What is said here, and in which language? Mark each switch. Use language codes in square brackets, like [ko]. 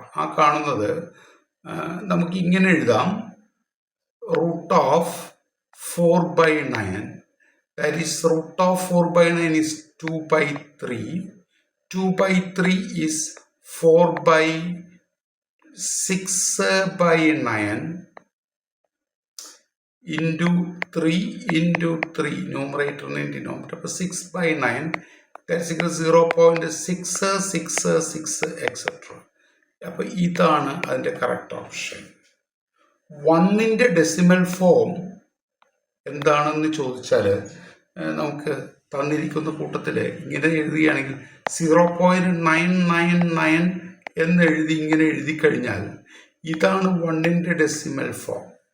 [ml] ആ കാണുന്നത് നമുക്ക് ഇങ്ങനെ എഴുതാം. [en] Root of 4/9, that is root of 4/9 is 2/3. 2/3 is 4/9. 6/9 into 3 into 3 numerator and denominator. അപ്പോൾ 6/9 that's equal 0.666 etc. [ml] അപ്പോൾ ഇതാണ് അതിൻ്റെ കറക്റ്റ് ഓപ്ഷൻ. 1ൻ്റെ ഡെസിമൽ ഫോം എന്താണെന്ന് ചോദിച്ചാൽ നമുക്ക് തന്നിരിക്കുന്ന കൂട്ടത്തിൽ ഇങ്ങനെ എഴുതുകയാണെങ്കിൽ 0.999 എന്ന് ഇങ്ങനെ എഴുതി കഴിഞ്ഞാൽ ഇതാണ് 1ൻ്റെ ഡെസിമൽ ഫോം.